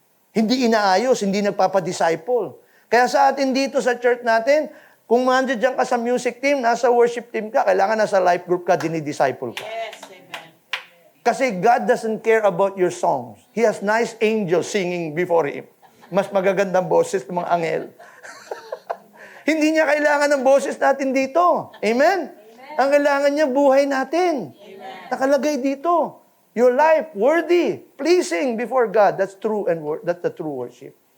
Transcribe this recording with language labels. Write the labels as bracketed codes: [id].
[tl] Hindi inaayos, hindi nagpapadisciple. Kaya sa atin dito sa church natin, kung nandiyan ka sa music team, nasa worship team ka, kailangan nasa life group ka, dinidisciple ka. [en] Yes, amen. Kasi God doesn't care about your songs. He has nice angels singing before Him. [tl] Mas magagandang boses ng mga angel. Hindi niya kailangan ng boses natin dito. Amen? Ang kailangan niya, buhay natin. Nakalagay dito. [en] Your life, worthy, pleasing before God. That's true and that's the true worship.